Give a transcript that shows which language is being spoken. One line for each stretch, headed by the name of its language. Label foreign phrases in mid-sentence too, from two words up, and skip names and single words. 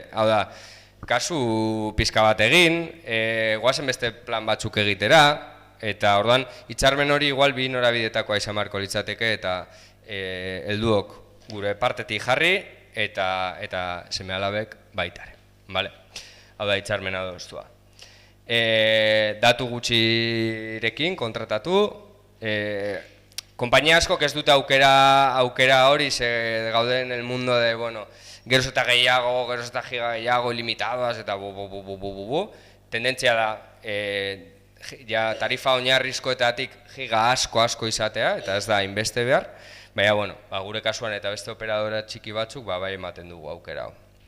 Basque: Hau da, kasu pizka bat egin, goazen beste plan batzuk egitera, eta orduan hitzarmen hori igual bi norabidetakoa izan beharko litzateke, eta helduok gure partetik jarri, eta seme-alabek baitare. Hau da, hitzarmen adostua. Datu gutxirekin kontratatu, konpainia askok ez dute aukera hori, ze gauden
Spanish: el mundo de,
Basque: geroz eta gehiago, geroz eta giga gehiago, ilimitadoaz, eta tendentzia da, tarifa oinarrizkoetatik giga asko izatea, eta ez da inbeste behar, baina, gure kasuan eta beste operadora txiki batzuk, bai ematen dugu aukera hau.